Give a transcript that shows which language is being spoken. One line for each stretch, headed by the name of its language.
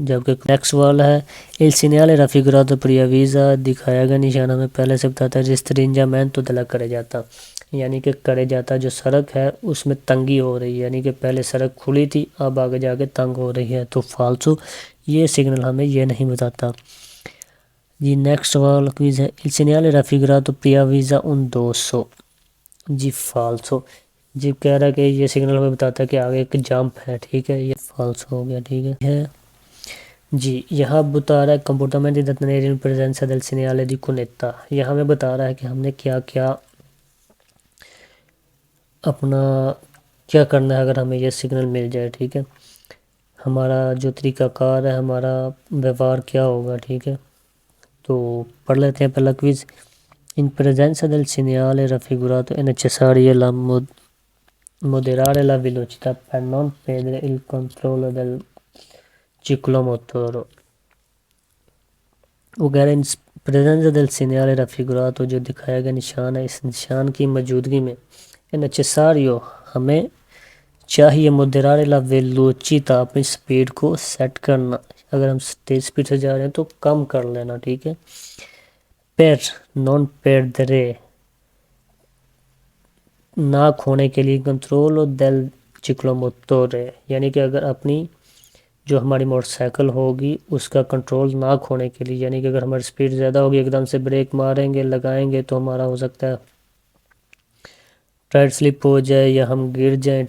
Urdu: جبکہ نیکسٹ سوال ہے
Italian: Il segnale raffigurato preavvisa
Urdu: دکھایا گا نشان ہمیں پہلے سے بتاتا ہے
Italian: restringimento della carreggiata
Urdu: یعنی کہ carreggiata جو سڑک ہے اس میں تنگی ہو رہی ہے، یعنی کہ پہلے سڑک کھلی تھی اب آگے جا کے تنگ ہو رہی ہے. تو فالسو، یہ سگنل ہمیں یہ نہیں بتاتا. جی نیکسٹ سوال کوئز ہے
Italian: Il segnale raffigurato preavvisa un dosso.
Urdu: جی فالسو. جی کہہ رہا ہے کہ یہ سگنل ہمیں بتاتا ہے کہ آگے ایک جمپ ہے. ٹھیک ہے، یہ فالس ہو گیا. ٹھیک ہے جی. یہاں بتا رہا ہے
Italian: comportamenti da tenere in presenza del segnale di cunetta.
Urdu: یہاں ہمیں بتا رہا ہے کہ ہم نے کیا کرنا ہے اگر ہمیں یہ سگنل مل جائے. ٹھیک ہے، ہمارا جو طریقہ کار ہے، ہمارا ویوہار کیا ہوگا. ٹھیک ہے، تو پڑھ لیتے ہیں پہلا quiz.
Italian: In presenza del segnale raffigurato è necessario moderare la velocità per non perdere il controllo del ciclomotore.
Urdu: وہ کہہ رہے ہیں پریزنس
Italian: del segnale raffigurato
Urdu: جو دکھایا گیا نشان ہے، اس نشان کی موجودگی میں
Italian: è necessario
Urdu: ہمیں چاہیے
Italian: moderare la velocità
Urdu: اپنی سپیڈ کو سیٹ کرنا. اگر ہم تیز سپیڈ سے جا رہے ہیں تو کم کر لینا. ٹھیک ہے،
Italian: per non perdere
Urdu: نہ کھونے کے لیے کنٹرول
Italian: del ciclomotore
Urdu: یعنی کہ اگر اپنی جو ہماری موٹر سائیکل ہوگی اس کا کنٹرول نہ کھونے کے لیے، یعنی کہ اگر ہماری سپیڈ زیادہ ہوگی ایک دم سے بریک ماریں گے لگائیں گے تو ہمارا ہو سکتا ہے ٹائر سلپ ہو جائے یا ہم گر جائیں.